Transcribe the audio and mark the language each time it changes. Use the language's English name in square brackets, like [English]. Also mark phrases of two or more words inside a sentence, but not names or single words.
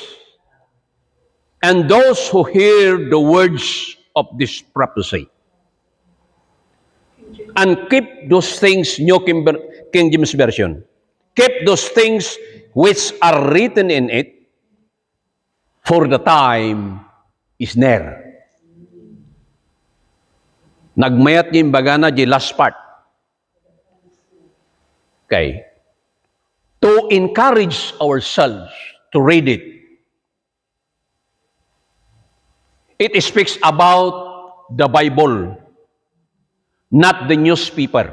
[English] and those who hear the words of this prophecy and keep those things, New King James Version, keep those things which are written in it, for the time is near. [Iloko] Nagmayat yung bagana di [English] last part. Okay. To encourage ourselves to read it. It speaks about the Bible, not the newspaper.